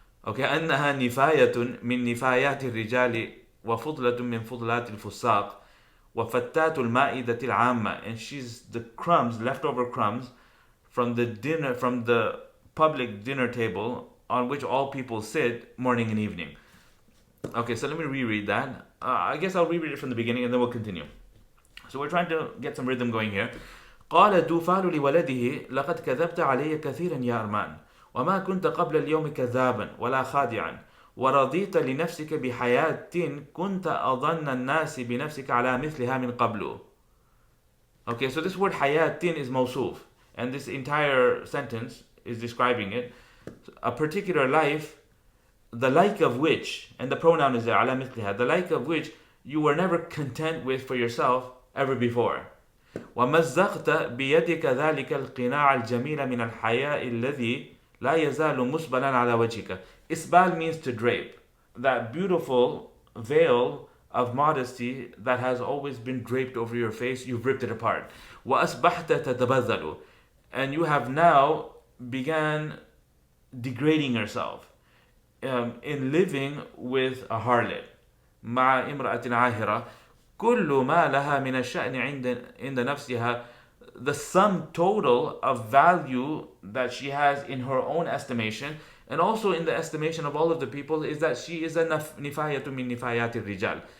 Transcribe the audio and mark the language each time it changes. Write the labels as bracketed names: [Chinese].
[English] Okay, [Arabic] أنها نفاية من نفايات الرجال وفضلة من فضلات الفساق وفتات المائدة العامة, [English] and she's the crumbs, leftover crumbs from the public dinner table on which all people sit morning and evening. Okay, so let me reread that. I guess I'll reread it from the beginning and then we'll continue. So we're trying to get some rhythm going here. [Arabic] قال دوفال لولده لقد كذبت علي كثيرا يا أرمان وما كنت قبل اليوم كذابا ولا خادعا ورضيت لنفسك بحياة كنت أظن الناس بنفسك على مثلها من قبل. [English] Okay, so this word حياة is موصوف, and this entire sentence is describing it. A particular life, the like of which, and the pronoun is there, [Arabic] على مثلها, [English] the like of which you were never content with for yourself ever before. [Arabic] ومزقت بيدك ذلك القناع الجميل من الحياء الذي لا يزال مسبلا على وجهك. [English] Isbal means to drape. That beautiful veil of modesty that has always been draped over your face, you've ripped it apart. [Arabic] وَأَصْبَحْتَ تَتَبَذَّلُ, [English] and you have now began degrading yourself in living with a harlot. [Arabic] مع امرأة عاهرة كل ما لها من الشأن عند نفسها, [English] the sum total of value that she has in her own estimation and also in the estimation of all of the people is that she is a [Arabic] nifayatu min nifayati rijal.